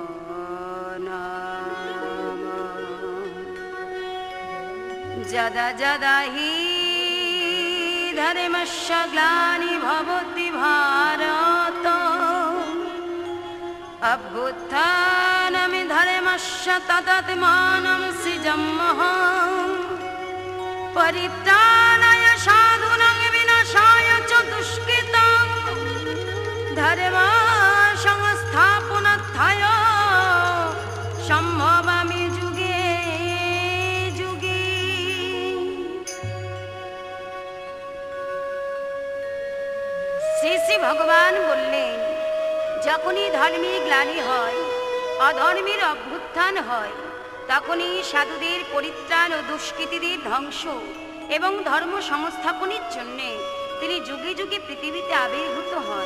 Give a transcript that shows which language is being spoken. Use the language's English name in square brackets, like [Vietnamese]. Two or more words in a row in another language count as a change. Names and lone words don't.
[Sanskrit] जदा जदा हि धर्मस्य ग्लानि भवति भारत अभ्युत्थानं धर्मस्य तदात्मानं सृजाम्यहं परित्राणाय साधूनां विनाशाय च दुष्कृतं धर्म संस्थापनार्थाय सम्भवामि [Bangla] শ্রী ভগবান বললেন, যখনই ধর্মের গ্লানি হয়, অধর্মের অভ্যুত্থান হয়, তখনই সাধুদের পরিত্রাণ ও দুষ্কৃতীদের ধ্বংস এবং ধর্ম সংস্থাপনের জন্যে তিনি যুগে যুগে পৃথিবীতে আবির্ভূত হন।